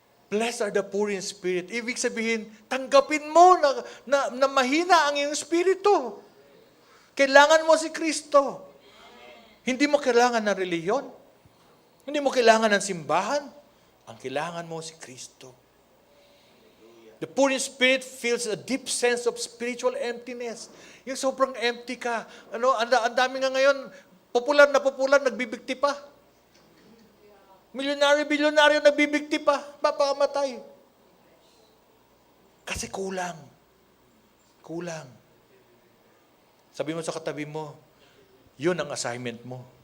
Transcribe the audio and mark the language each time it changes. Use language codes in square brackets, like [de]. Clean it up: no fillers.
[en] Blessed are the poor in spirit. [tl] Ibig sabihin, tanggapin mo na mahina ang iyong spirito. Kailangan mo si Kristo. Hindi mo kailangan ng reliyon. Hindi mo kailangan ng simbahan. Ang kailangan mo si Kristo. [en] The poor in spirit feels a deep sense of spiritual emptiness. [tl] Yung sobrang empty ka. Ang dami nga ngayon, popular, nagbibigti pa. Milyonaryo, nagbibigti pa. Papakamatay. Kasi kulang. Kulang. Sabi mo sa katabi mo, yun ang assignment mo.